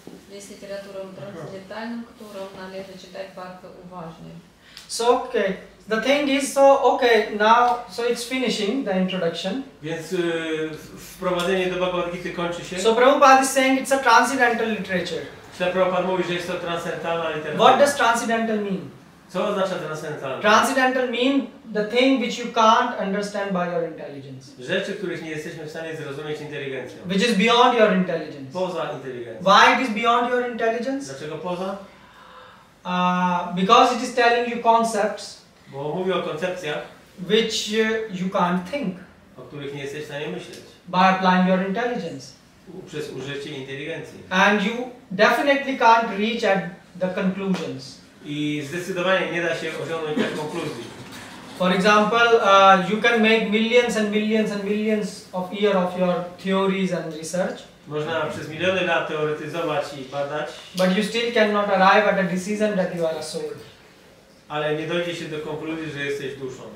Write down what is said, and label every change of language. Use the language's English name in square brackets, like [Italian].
[Polish] Jest literaturą transcendentalną, którą należy czytać bardzo uważnie. [English] So okay, the thing is, now it's finishing the introduction. [Polish] Więc wprowadzenie do Bhagavad Gity kończy się. [English] So Prabhupada is saying it's a transcendental literature. [Polish] Prabhupada mówi, że jest to transcendentalna literatura. [English] What does transcendental mean? [Polish] Co oznacza transcendentalne? [English] Transcendental means the thing which you can't understand by your intelligence. [Polish] Rzeczy, których nie jesteśmy w stanie zrozumieć inteligencją. [English] Which is beyond your intelligence. [Polish] Poza inteligencją. [English] Why it is beyond your intelligence? [Polish] Dlaczego poza? [English] Because it is telling you concepts [Polish] Bo mówi o koncepcjach, [English] which you can't think [Polish] o których nie jesteś w stanie myśleć. [English] by applying your intelligence. [Polish] Przez użycie inteligencji. [English] And you definitely can't reach at the conclusions. [Polish] I zdecydowanie nie da się osiągnąć tak konkluzji. [English] For example, you can make millions and millions and millions of years of your theories and research. [Polish] Można przez miliony lat teoretyzować i badać, [English] But you still cannot arrive at a decision that you are a soul. [Polish] ale nie dojdzie się do konkluzji, że jesteś duszą.